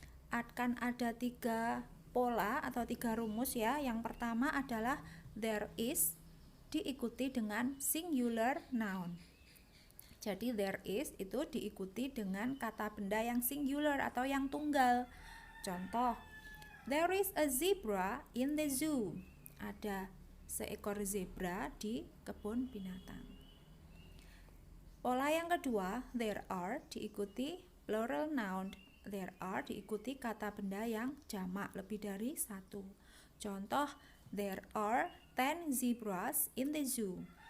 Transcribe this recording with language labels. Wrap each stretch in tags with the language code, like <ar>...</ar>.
<id>Akan ada 3 pola atau 3 rumus ya. Yang pertama adalah there is diikuti dengan singular noun. Jadi there is itu diikuti dengan kata benda yang singular atau yang tunggal.</id> <en>Contoh, there is a zebra in the zoo.</en> <id>Ada seekor zebra di kebun binatang. Pola yang kedua, there are diikuti plural noun. There are diikuti kata benda yang jamak lebih dari satu.</id> <en>Contoh, there are 10 zebras in the zoo.</en>